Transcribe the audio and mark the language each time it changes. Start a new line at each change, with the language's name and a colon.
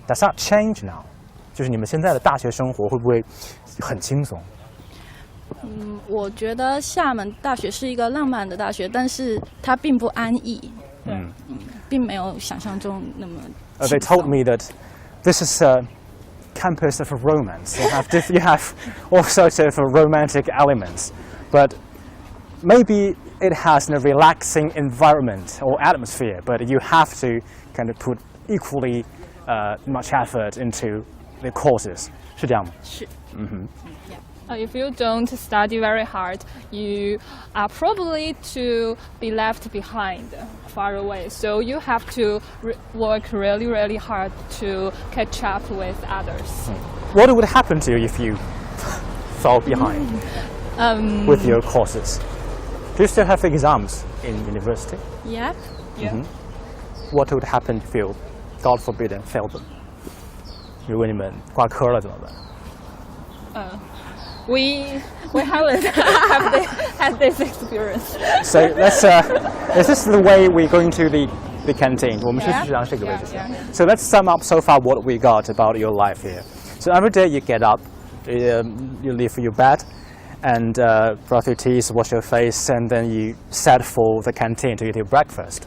English: Does that change now?
Chinese: 就是你们现在的大学生活会不会很轻松？我觉得厦门大学是一个浪漫的大学，但是它并不安逸。并没有想象中那么。
English: They told me that this is a campus of romance. You have all sorts of romantic elements, but maybe it has a relaxing environment or atmosphere. But you have to kind of put equally much effort into the courses.
Chinese: 是这样吗？是。
English: If you don't study very hard, you are probably to be left behind, far away. So you have to work really, really hard to catch up with others. What would happen to you if you fell behind with your courses? Do you still have exams in university? Yep. Yeah. What would happen if you, God forbid, failed them?
Chinese: 如果你们挂科了怎么办
English: ？We haven't had this experience. So let's. Is this the way we're going to the canteen?
Chinese: 我们是去这个位置。
English: So let's sum up so far what we got about your life here. So every day you get up, you leave your bed, and brush your teeth, wash your face, and then you set for the canteen to eat your breakfast.